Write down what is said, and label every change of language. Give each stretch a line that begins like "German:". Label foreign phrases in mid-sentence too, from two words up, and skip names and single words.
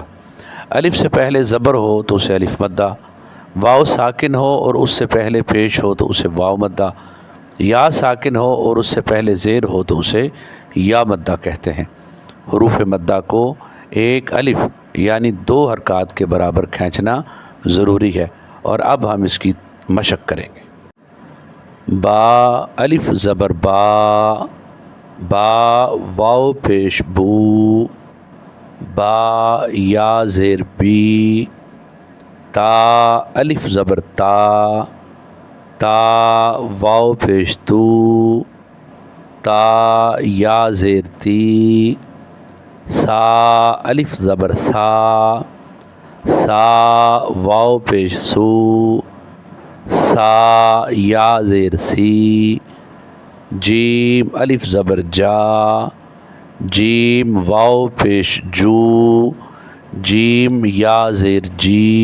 Urdu: الف سے پہلے زبر ہو تو اسے الف مدہ، واو ساکن ہو اور اس سے پہلے پیش ہو تو اسے واو مدہ، یا ساکن ہو اور اس سے پہلے زیر ہو تو اسے یا مدہ کہتے ہیں۔ حروف مدہ کو ایک الف یعنی 2 حرکات کے برابر کھینچنا ضروری ہے، اور اب ہم اس کی مشق کریں گے۔ با، الف زبر با، با، واو پیش بو، با، یا زیر بی، تا، الف زبر تا، تا، واو پیش تو، تا، یا زیر تی، سا، الف زبر سا، سا، واو پیش سو، سا، یا زیر سی، جیم، الف زبر جا، جیم، واو پیش جو، جیم، یا زیر جی۔